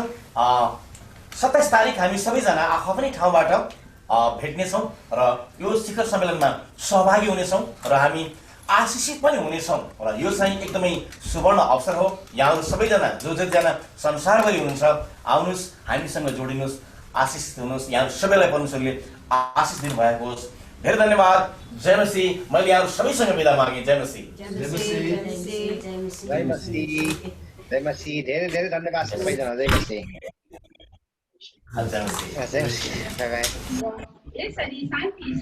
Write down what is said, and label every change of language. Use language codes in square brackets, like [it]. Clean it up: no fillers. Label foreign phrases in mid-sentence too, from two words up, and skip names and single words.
[ne] 27 तारिक हामी सबैजना आफ्नै ठाउँबाट भेट्नेछौँ र यो शिखर सम्मेलनमा सहभागी हुनेछौँ र हामी आशिषित पनि हुनेछौँ र यो चाहिँ एकदमै सुवर्ण अवसर हो। यहाँहरू सबैजना जतिजना संसारभरि हुनुहुन्छ आउनुहोस्, हामीसँग जोडिनुहोस्, आशिषित हुनुहोस्। यहाँहरू सबैलाई परमेश्वरले आशिष दिनुभएको होस्। धेरै धन्यवाद। जय मसीह। मैले यहाँहरू सबैसँग बिदा मागेँ। जय मसीह। जय मसीह। धेरै धेरै धन्यवाद सबैजना। जय मसीह। जय मसीह। जय मसीह। [en] bye bye.